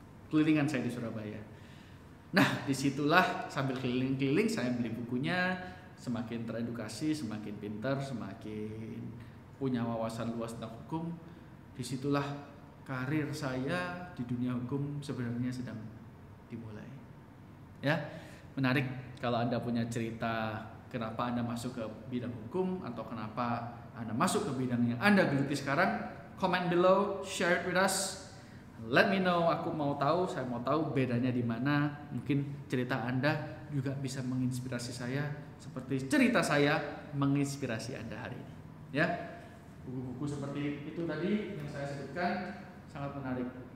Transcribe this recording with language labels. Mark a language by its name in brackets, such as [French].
[Indonesian] Kelilingan saya di Surabaya. Nah, disitulah sambil keliling-keliling saya beli bukunya, semakin teredukasi, semakin pintar, semakin punya wawasan luas tentang hukum. Disitulah karir saya di dunia hukum sebenarnya sedang dimulai. Ya, menarik kalau Anda punya cerita kenapa Anda masuk ke bidang hukum atau kenapa Anda masuk ke bidang yang Anda geluti sekarang. [English] Comment below, share it with us. Let me know, [Indonesian] aku mau tahu, saya mau tahu bedanya di mana. Mungkin cerita Anda juga bisa menginspirasi saya seperti cerita saya menginspirasi Anda hari ini. Ya. Buku-buku seperti itu tadi yang saya sebutkan sangat menarik.